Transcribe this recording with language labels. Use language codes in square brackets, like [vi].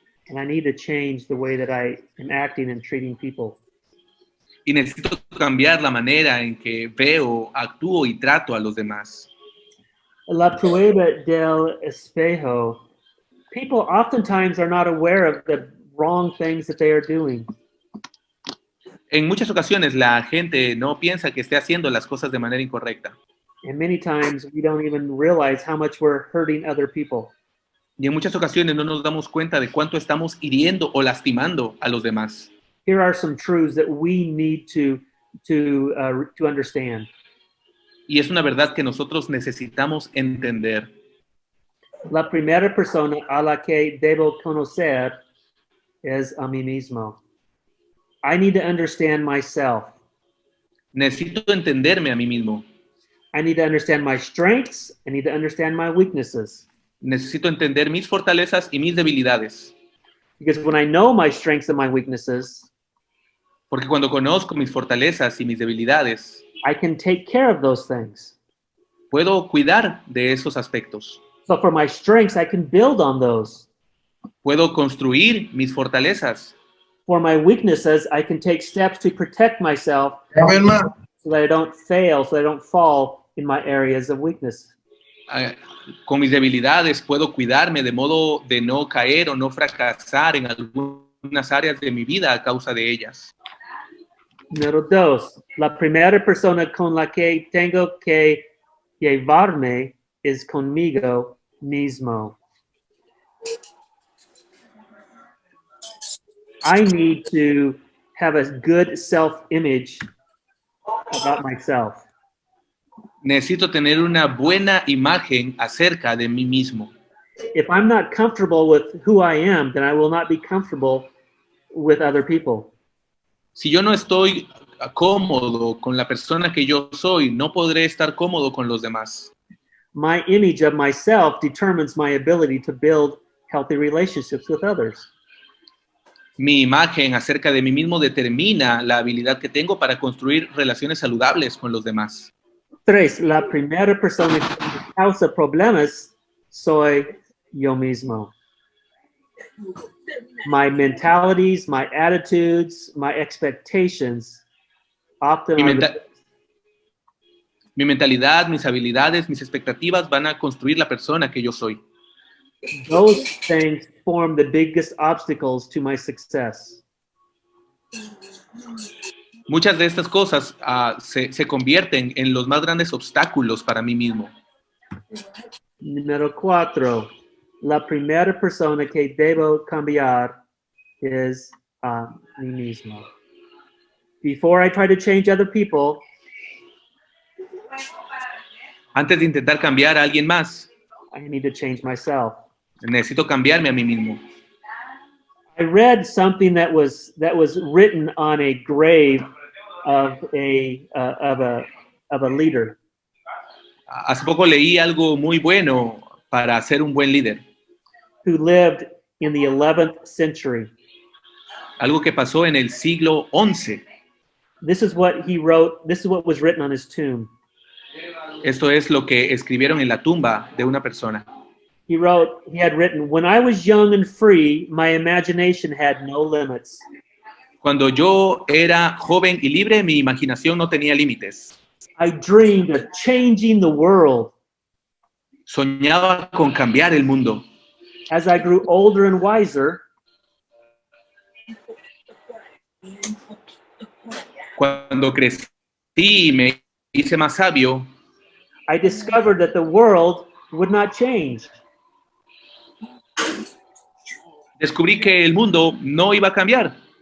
[en] And I need to change the way that I am acting and treating people. [es] Y necesito cambiar la manera en que veo, actúo y trato a los demás. La prueba del espejo. [en] People oftentimes are not aware of the wrong things that they are doing. [es] En muchas ocasiones la gente no piensa que esté haciendo las cosas de manera incorrecta. [en] And many times we don't even realize how much we're hurting other people. [es] Y en muchas ocasiones no nos damos cuenta de cuánto estamos hiriendo o lastimando a los demás. [en] Here are some truths that we need to understand. [es] Y es una verdad que nosotros necesitamos entender. La primera persona a la que debo conocer es a mí mismo. [en] I need to understand myself. [es] Necesito entenderme a mí mismo. [en] I need to understand my strengths. I need to understand my weaknesses. [es] Necesito entender mis fortalezas y mis debilidades. [en] Because when I know my strengths and my weaknesses, [es] porque cuando conozco mis fortalezas y mis debilidades, [en] I can take care of those things. [es] puedo cuidar de esos aspectos. [en] So for my strengths, I can build on those. [es] Puedo construir mis fortalezas. [en] For my weaknesses, I can take steps to protect myself so that I don't fail, so that I don't fall in my areas of weakness. [es] Con mis debilidades puedo cuidarme de modo de no caer o no fracasar en algunas áreas de mi vida a causa de ellas. Número 2. La primera persona con la que tengo que llevarme es conmigo mismo. [en] I need to have a good self-image about myself. [es] Necesito tener una buena imagen acerca de mí mismo. [en] If I'm not comfortable with who I am, then I will not be comfortable with other people. [es] Si yo no estoy cómodo con la persona que yo soy, no podré estar cómodo con los demás. [en] My image of myself determines my ability to build healthy relationships with others. [es] Mi imagen acerca de mí mismo determina la habilidad que tengo para construir relaciones saludables con los demás. 3. La primera persona que causa problemas soy yo mismo. [en] My mentalities, my attitudes, my expectations often [es] Mi mentalidad, mis habilidades, mis expectativas van a construir la persona que yo soy. [en] those things form the biggest obstacles to my success. [es] Muchas de estas cosas se convierten en los más grandes obstáculos para mí mismo. Número 4. La primera persona que debo cambiar es a mí mismo. [en] Before I try to change other people, [es] Antes de intentar cambiar a alguien más, [en] I need to change myself. [es] necesito cambiarme a mí mismo. [en] I read something that was written on a grave of a leader. [es] Hace poco leí algo muy bueno para ser un buen líder. [en] Who lived in the 11th century. [es] Algo que pasó en el siglo XI. [en] This is what he wrote. This is what was written on his tomb. [es] Esto es lo que escribieron en la tumba de una persona. [en] He had written, when I was young and free, my imagination had no limits. [es] Cuando yo era joven y libre, mi imaginación no tenía límites. [en] I dreamed of changing the world. [es] Soñaba con cambiar el mundo. [en] As I grew older and wiser, [es] cuando crecí y me hice más sabio, [en] I discovered that the world would not change. [es] Descubrí que el mundo no iba a cambiar.